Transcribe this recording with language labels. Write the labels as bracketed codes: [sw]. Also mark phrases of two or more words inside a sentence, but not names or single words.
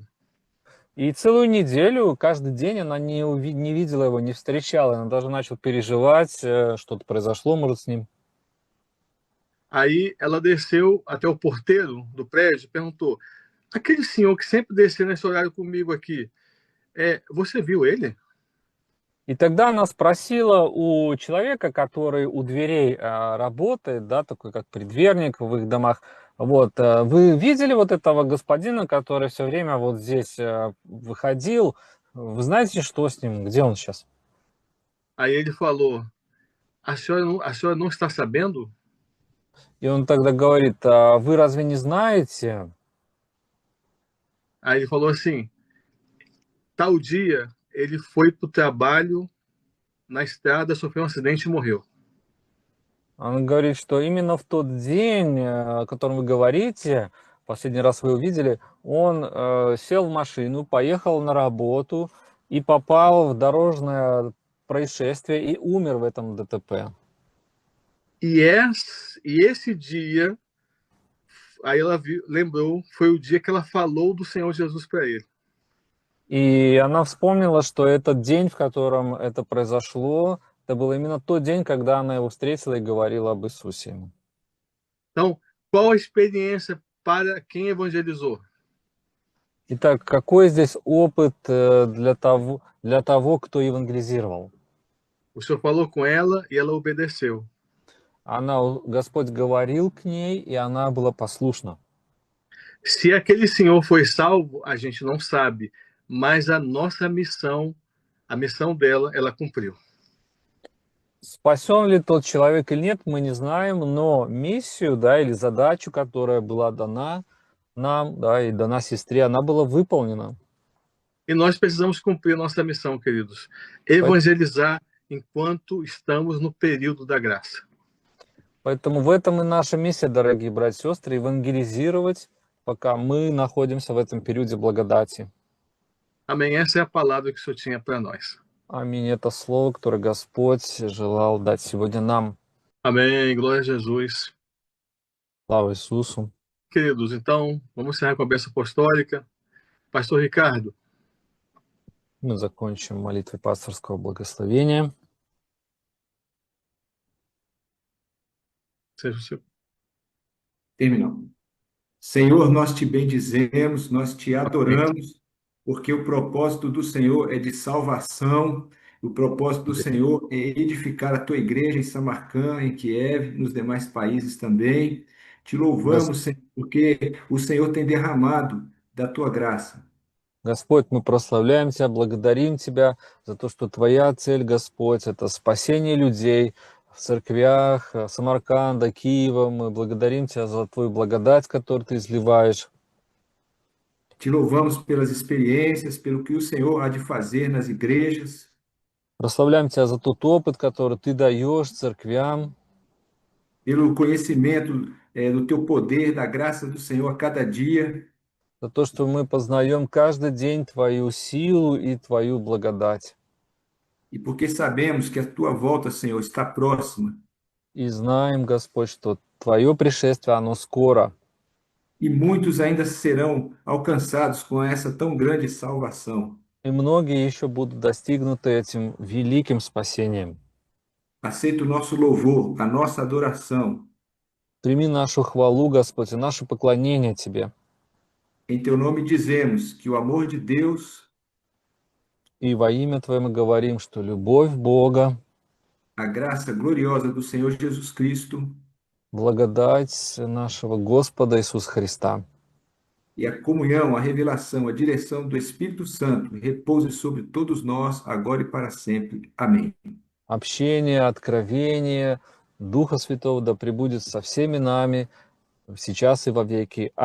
[ru] И целую неделю, каждый день она не видела его, не встречала. Она даже начала переживать, что-то произошло, может, с ним. [pt] Aí ela desceu até o porteiro do prédio e perguntou: aquele senhor que sempre descia nesse horário comigo aqui, você viu ele? [ru] И тогда она спросила у человека, который у дверей работает, да, такой как предверник в их домах, вот, вы видели вот этого господина, который все время вот здесь выходил, вы знаете, что с ним, где он сейчас? [pt] Aí ele falou: a senhora não está sabendo? [ru] И он тогда говорит, вы разве не знаете? [pt] Aí ele falou assim: tal dia ele foi para o trabalho, na estrada, sofreu acidente e morreu. [ru] Он говорит, что именно в тот день, о котором вы говорите, последний раз вы увидели, он сел в машину, поехал на работу и попал в дорожное происшествие и умер в этом ДТП. [pt] E esse dia aí ela lembrou, foi o dia que ela falou do Senhor Jesus para ele. [ru] И она vспомнила, что этот день, в котором это произошло, это был именно тот день, когда она его встретила и говорила об Иисусе ему. [pt] Então, qual a experiência para quem evangelizou? [ru] Итак, какой здесь опыт для того, кто евангелизировал? [pt] O Senhor falou com ela e ela obedeceu. [ru] Господь говорил к ней, и она была послушна. [pt] Se aquele senhor foi salvo, a gente não sabe, mas a nossa missão, a missão dela, ela cumpriu. [ru] Спасен ли тот человек или нет, мы не знаем, но миссию, да, или задачу, которая была дана нам, да, и дана сестре, она была выполнена. [pt] E nós precisamos cumprir nossa missão, queridos. Evangelizar enquanto estamos no período da graça. [ru] Поэтому в этом и наша миссия, дорогие братья и сестры, евангелизировать, пока мы находимся в этом периоде благодати. [pt] Amém? Essa é a palavra que o Senhor tinha para nós. [ru] Аминь. Это слово, которое Господь желал дать сегодня нам. [pt] Amém. Glória a Jesus. [ru] Слава Иисусу. [pt] Queridos, então, vamos encerrar com a bênção apostólica. Pastor Ricardo. [ru] Мы закончим молитвой пасторского благословения. [pt] Seja o seu. Terminamos. Senhor, nós te bendizemos, nós te adoramos, porque o propósito do Senhor é de salvação, o propósito do Senhor é edificar a tua igreja em Samarcã, em Kiev, nos demais países também. Te louvamos, Senhor, porque o Senhor tem derramado da tua graça. [ru] Господь, мы прославляем Тебя, благодарим Тебя за то, что Твоя цель, Господь, это спасение людей в церквях Самарканда, Киева. Мы благодарим Тебя за Твою благодать, которую Ты изливаешь. [pt] Te louvamos pelas experiências, pelo que o Senhor há de fazer nas igrejas. [ru] Прославляем Тебя за тот опыт, который Ты даешь церквям, [pt] Pelo conhecimento do teu poder, da graça do Senhor a cada dia. [ru] за то, что мы познаем каждый день Твою силу и Твою благодать. [pt] E porque sabemos que a tua volta, Senhor, está próxima. [ru] И знаем, Господь, что Твое пришествие, оно скоро. [pt] E muitos ainda serão alcançados com essa tão grande salvação. [ru] И многие еще будут достигнуты этим великим спасением. [pt] Aceita o nosso louvor, a nossa adoração. [ru] Прими нашу хвалу, Господь, и наше поклонение Тебе. [pt] Em teu nome dizemos que o amor de Deus, [ru] И во имя Твое мы говорим, что любовь Бога, [pt] a graça gloriosa do Senhor Jesus Cristo [ru] благодать нашего Господа Иисуса Христа [pt] e a comunhão, a revelação, a direção do Espírito Santo repouse sobre todos nós, agora e para sempre. Amém. [ru] общение, откровение Духа Святого да пребудет со всеми нами, сейчас и во веки.